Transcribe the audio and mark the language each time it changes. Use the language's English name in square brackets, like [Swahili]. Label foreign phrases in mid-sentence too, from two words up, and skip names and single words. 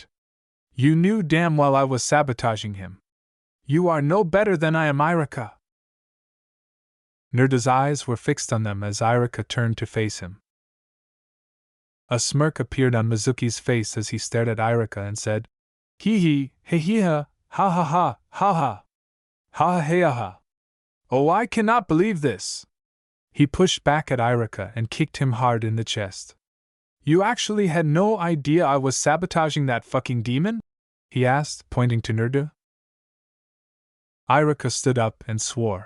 [English] You knew damn well I was sabotaging him. You are no better than I am, Irika. Naruto's eyes were fixed on them as Irika turned to face him. A smirk appeared on Mizuki's face as he stared at Irika and said, Hee hee ha, ha ha ha, ha ha. Ha ha ha. Oh, I cannot believe this. He pushed back at Irika and kicked him hard in the chest. You actually had no idea I was sabotaging that fucking demon? He asked, pointing to Naruto. Irika stood up and swore.